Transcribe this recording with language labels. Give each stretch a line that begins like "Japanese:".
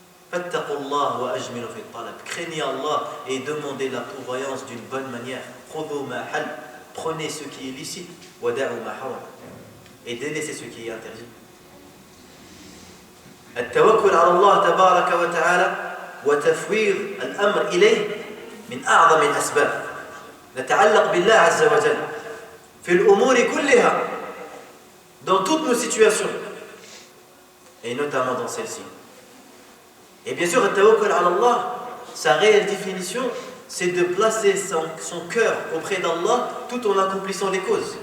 Arabic: Fattaqullah wa ajmilu fi talab.
French: Craignez Allah et demandez la pourvoyance d'une bonne manière.
Arabic: Khudhu ma hal.
French: Prenez ce qui est licite
Arabic: wa da'u ma haram.
French: Et délaissez ce qui est interdit.
Arabic: التوكل على الله تبارك وتعالى وتفويض الأمر إليه من أعظم الأسباب. نتعلق بالله عز وجل في الأمور كلها,
French: dans toutes nos situations, et notamment dans celle-ci. Et bien sûr,
Arabic: التوكل على الله,
French: sa réelle définition, c'est de placer son cœur auprès d'Allah tout en accomplissant les causes.